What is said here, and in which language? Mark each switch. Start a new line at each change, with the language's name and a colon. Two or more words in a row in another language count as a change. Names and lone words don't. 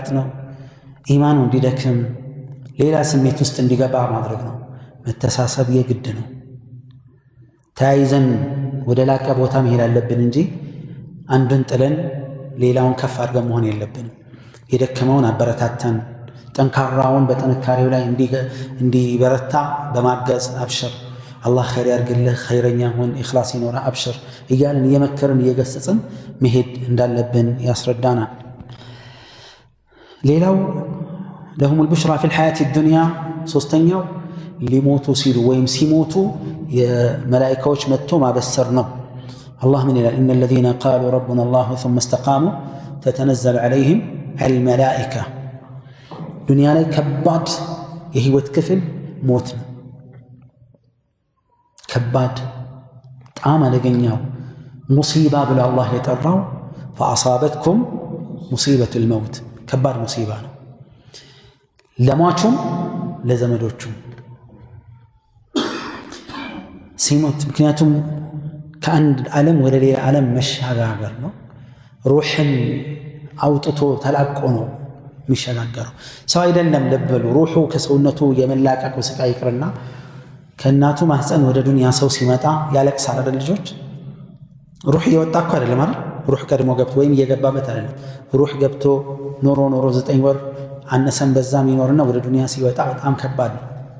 Amharic: ነው ኢማኑ እንዲደክም ሌላ ስሜት ውስጥ እንዲገባ ማድረግ ነው መተሳሰብ የግድ ነው ተያይዘን ወደ ላቀ ቦታ መሄድ አለብን እንጂ አንዱን ጥለን ሌላውን ከፍ አድርገን መሆን የለብንም የደከመውን አበረታተን ጠንካራውን በጥንካሬው ላይ እንዲበረታ በማገዝ አብሽር አላህ ኸይር ያርግልህ ኸይረኛ ሁን ኢኽላስ ይኖር አብሽር እያልን እየመከርን እየገሰጽን መሄድ እንዳለብን ያስረዳናል ሌላው
Arabic: لهم البشرى في الحياة الدنيا
Amharic: ሶስተኛው ሊሞቱ ሲሉ ወይም ሲሞቱ የመላእክቶች መጥቶ ማበሰር ነው
Arabic: الله من إن الذين قالوا ربنا الله ثم استقاموا تتنزل عليهم الملائكة
Amharic: دنيا ላይ ከባድ የህይወት ክፍል ሞት ነው ከባድ ጣም አደገኛው ሙሲባ ብሎ አላህ የጠራው
Arabic: فأصابتكم مصيبة الموت
Amharic: ከባድ ሙሲባ ነው ለሟቹም ለዘመዶቹም ሲሞት ምክንያቱም ከአንድ ዓለም ወደ ሌላ ዓለም መሸጋገር ነው ሩህን አውጥቶ ተላቆ ነው የሚሸጋገረው ሰው አይደለም ለበሉ ሩሁ ከሰውነቱ የመላቀቁ ስቃይ ይቅርና ከእናቱ ማህፀን ወደ ዱንያ ሰው ሲመጣ ያለቅሳል አይደል ልጆች ሩህ እየወጣ እኮ አይደለም አይደል ሩህ ቀድሞ ገብቶ ወይም እየገባበት አይደለም ሩህ ገብቶ ኖሮ 9 ወር አነሰን በዛም ይኖርና ወደ ዱንያ ሲወጣ በጣም ከባድ ነው